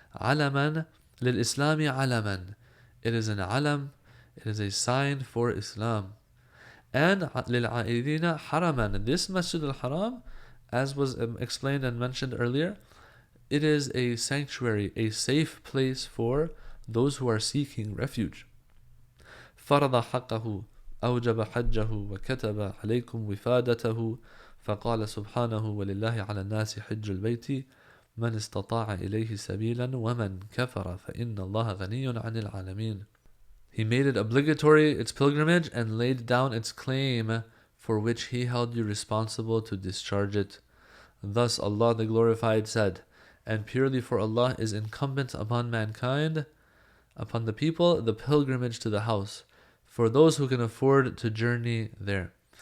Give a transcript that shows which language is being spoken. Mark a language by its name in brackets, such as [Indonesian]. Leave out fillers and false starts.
[English] Alaman lil-Islami alaman. It is an alam. It is a sign for Islam. And lil-A'idina haraman. This Masjid al-Haram, as was explained and mentioned earlier, it is a sanctuary, a safe place for those who are seeking refuge. [Arabic] فرض حقه أوجب حجه وكتب عليكم وفادته فقال سبحانه ولله على الناس حج البيت من استطاع إليه سبيلا ومن كفر فإن الله غني عن العالمين. [English] He made it obligatory, its pilgrimage, and laid down its claim for which he held you responsible to discharge it. Thus Allah the Glorified said, and purely for Allah is incumbent upon mankind, upon the people, the pilgrimage to the house, for those who can afford to journey there.